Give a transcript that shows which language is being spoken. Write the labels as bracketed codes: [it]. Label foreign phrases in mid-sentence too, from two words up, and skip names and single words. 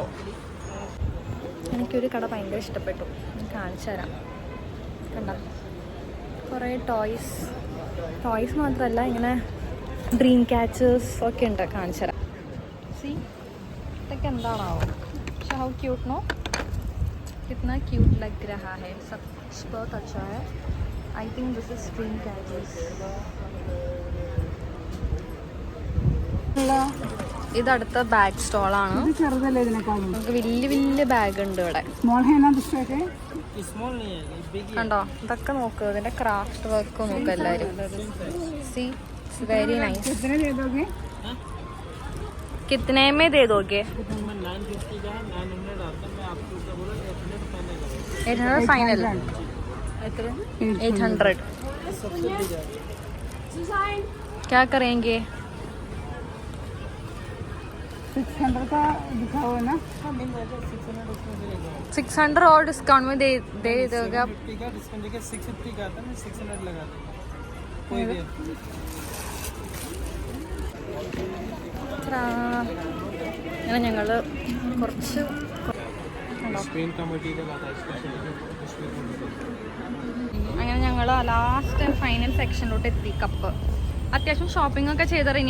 [ml] എനിക്കൊരു കട ഭയങ്കര ഇഷ്ടപ്പെട്ടു, ഞാൻ കാണിച്ചു തരാം. കണ്ട കുറേ ടോയ്സ് മാത്രമല്ല, ഇങ്ങനെ [en] dream catchers [ml] ഒക്കെ ഉണ്ട്. കാണിച്ചു തരാം. സി ഇതൊക്കെ എന്താണാവോ? പക്ഷെ [en] how cute [ml] നോ, [hi] कितना क्यूट लग रहा है, सब बहुत अच्छा है. [en] I think this is dream catches. [ml] ഇത് അടുത്ത ബാഗ് സ്റ്റോളാണ്. നമുക്ക് വലിയ ബാഗ് ഉണ്ട് ഇവിടെ. കണ്ടോ? ഇതൊക്കെ നോക്ക്, ഇതിന്റെ [en] craft work [ml] നോക്ക് എല്ലാവരും. [en] see very nice. [hi] कितने में दे दोगे? 800 फाइनल. 800. क्या करेंगे? 600 का दिखा हुआ है ना, 600 और डिस्काउंट में दे दोगे आप? 50 का डिस्काउंट देके 650 का आता है, 600 लगा दे कोई भी. [ml] അങ്ങനെ ഞങ്ങൾ കുറച്ച് അങ്ങനെ ഞങ്ങൾ [en] last final [ml] സെക്ഷനിലോട്ട് എത്തി. കപ്പ് അത്യാവശ്യം ഷോപ്പിംഗ് ഒക്കെ ചെയ്തിറങ്ങി.